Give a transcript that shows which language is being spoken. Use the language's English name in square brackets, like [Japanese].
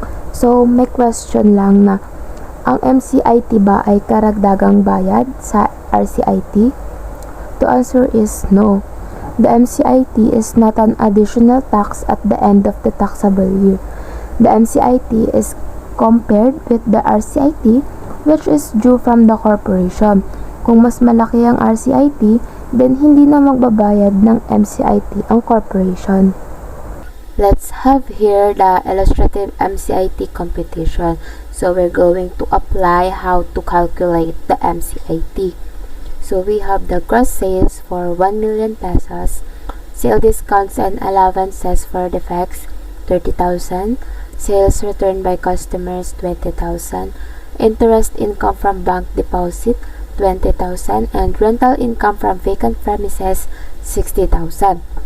[Filipino] So, may question lang na, ang MCIT ba ay karagdagang bayad sa RCIT? [English] The answer is no. The MCIT is not an additional tax at the end of the taxable year. The MCIT is compared with the RCIT which is due from the corporation. [Filipino] Kung mas malaki ang RCIT, then hindi na magbabayad ng MCIT ang corporation. [English] Let's have here the illustrative MCIT computation. So we're going to apply how to calculate the MCIT. So we have the gross sales for 1 million pesos, sale discounts and allowances for defects 30,000, sales returned by customers 20,000, interest income from bank deposit 20,000, and rental income from vacant premises 60,000.